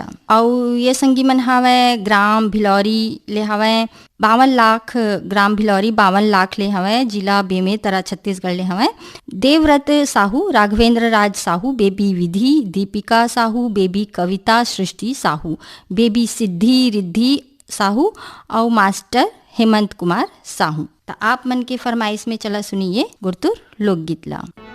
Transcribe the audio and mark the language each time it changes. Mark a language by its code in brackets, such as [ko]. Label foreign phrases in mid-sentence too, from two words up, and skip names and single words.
[hne] और ये संगी मन हवै ग्राम भिलौरी ले हवै 52 लाख, ग्राम भिलौरी 52 लाख ले हवै जिला बेमेतरा छत्तीसगढ़ ले हवै देवव्रत साहू, राघवेंद्र राज साहू, बेबी विधि, दीपिका साहू, बेबी कविता, सृष्टि साहू, बेबी सिद्धि रिद्धि साहू और मास्टर हेमंत कुमार साहू। तो आप मन के फरमाइश में चला सुनिए गुरतुर लोकगीत ला।